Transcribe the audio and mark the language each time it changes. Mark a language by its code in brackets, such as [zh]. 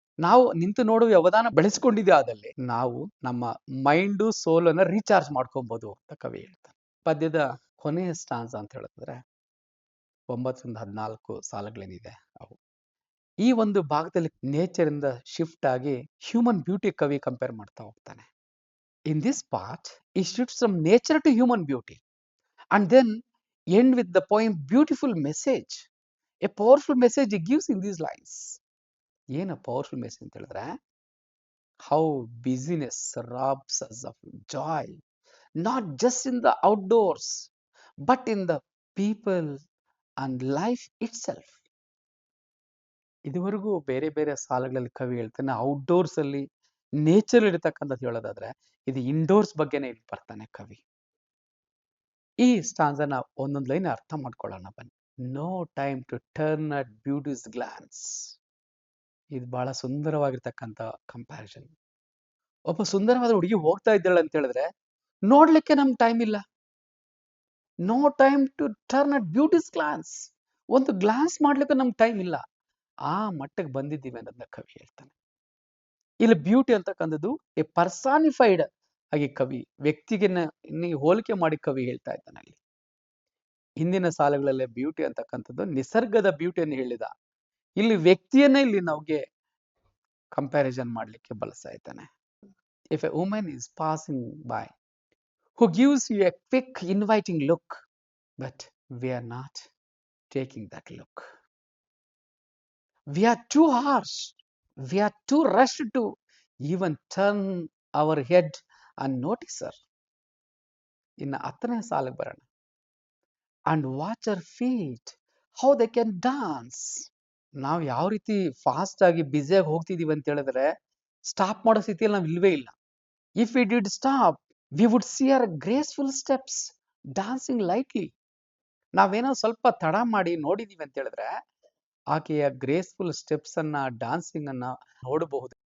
[kn] ನಾವು ನಿಂತು ನೋಡುವ ವ್ಯವಧಾನ ಬೆಳೆಸ್ಕೊಂಡಿದ್ದೆ ಆದಲ್ಲಿ ನಾವು ನಮ್ಮ ಮೈಂಡು ಸೋಲ್ ಅನ್ನ ರೀಚಾರ್ಜ್ ಮಾಡ್ಕೊಬಹುದು ಅಂತ ಕವಿ ಹೇಳ್ತಾನೆ. ಪದ್ಯದ ಕೊನೆಯ ಸ್ಟಾನ್ಸ್ ಅಂತ ಹೇಳಿದ್ರೆ 9ರಿಂದ 14 ಸಾಲುಗಳೇನಿದೆ ಅವು. ಈ ಒಂದು ಭಾಗದಲ್ಲಿ ನೇಚರ್ ಇಂದ ಶಿಫ್ಟ್ ಆಗಿ ಹ್ಯೂಮನ್ ಬ್ಯೂಟಿ ಕವಿ ಕಂಪೇರ್ ಮಾಡ್ತಾ ಹೋಗ್ತಾನೆ. [en] In this part, he shifts from nature to human beauty and then end with the poem beautiful message. A powerful message he gives in these lines. [kn] ಏನು powerful message ಅಂತ ಹೇಳಿದ್ರೆ, [en] how busyness robs us of joy, not just in the outdoors, but in the people and life itself. [kn] ಇದುವರೆಗೂ ಬೇರೆ ಬೇರೆ ಸಾಲುಗಳಲ್ಲಿ ಕವಿ ಹೇಳ್ತಾನೆ outdoors ಅಲ್ಲಿ ನೇಚರ್ ಇರತಕ್ಕಂಥದ್ದು ಹೇಳೋದಾದ್ರೆ, ಇದು ಇಂಡೋರ್ಸ್ ಬಗ್ಗೆನೇ ಇಲ್ಲಿ ಬರ್ತಾನೆ ಕವಿ. ಈ ಸ್ಟಾನ್ಸನ ಒಂದೊಂದು ಲೈನ್ ಅರ್ಥ ಮಾಡ್ಕೊಳ್ಳೋಣ ಬನ್ನಿ. [en] No time to turn at beauty's glance. [kn] ಇದು ಬಹಳ ಸುಂದರವಾಗಿರ್ತಕ್ಕಂಥ ಕಂಪ್ಯಾರಿಸನ್. ಒಬ್ಬ ಸುಂದರವಾದ ಹುಡುಗಿ ಹೋಗ್ತಾ ಇದ್ದಾಳೆ ಅಂತ ಹೇಳಿದ್ರೆ ನೋಡ್ಲಿಕ್ಕೆ ನಮ್ಗೆ ಟೈಮ್ ಇಲ್ಲ. [en] No time to turn at beauty's glance. [kn] ಒಂದು ಗ್ಲಾನ್ಸ್ ಮಾಡ್ಲಿಕ್ಕೆ ನಮ್ಗೆ ಟೈಮ್ ಇಲ್ಲ. ಆ ಮಟ್ಟಕ್ಕೆ ಬಂದಿದ್ದೀವಿ ಅನ್ನೋದನ್ನ ಕವಿ ಹೇಳ್ತಾನೆ. ಇಲ್ಲಿ ಬ್ಯೂಟಿ ಅಂತಕ್ಕಂಥದ್ದು ಎ ಪರ್ಸಾನಿಫೈಡ್ ಆಗಿ ಕವಿ ವ್ಯಕ್ತಿಗೆ ಹೋಲಿಕೆ ಮಾಡಿ ಕವಿ ಹೇಳ್ತಾ ಇದ್ದಾನೆ. ಅಲ್ಲಿ ಹಿಂದಿನ ಸಾಲುಗಳಲ್ಲೇ ಬ್ಯೂಟಿ ಅಂತಕ್ಕಂಥದ್ದು ನಿಸರ್ಗದ ಬ್ಯೂಟಿಯನ್ನು ಹೇಳಿದ, ಇಲ್ಲಿ ವ್ಯಕ್ತಿಯನ್ನೇ ಇಲ್ಲಿ ನಮಗೆ ಕಂಪ್ಯಾರಿಸನ್ ಮಾಡ್ಲಿಕ್ಕೆ ಬಳಸ್ತಾ ಇದ್ದಾನೆ. [en] If a woman is passing by who gives you a quick inviting look, but we are not taking that look. We are too harsh, we are too rushed to even turn our head and notice her. [kn] ಇನ್ನು 10ನೇ ಸಾಲಿಗೆ ಬರೋಣ. [en] And watch her feet, how they can dance. [kn] ನಾವು ಯಾವ ರೀತಿ fast ಆಗಿ ಬ್ಯುಸಿಯಾಗಿ ಹೋಗ್ತಿದೀವಿ ಅಂತ ಹೇಳಿದ್ರೆ stop ಮಾಡೋ ಸ್ಥಿತಿಯಲ್ಲಿ ನಾವು ಇಲ್ವೇ ಇಲ್ಲ. [en] If we did stop we would see our graceful steps dancing lightly. [kn] ನಾವೇನೋ ಸ್ವಲ್ಪ ತಡ ಮಾಡಿ ನೋಡಿದೀವಿ ಅಂತ ಹೇಳಿದ್ರೆ ಆಕೆಯ ಗ್ರೇಸ್ಫುಲ್ ಸ್ಟೆಪ್ಸ್ ಅನ್ನ ಡಾನ್ಸಿಂಗ್ ಅನ್ನ ನೋಡಬಹುದು.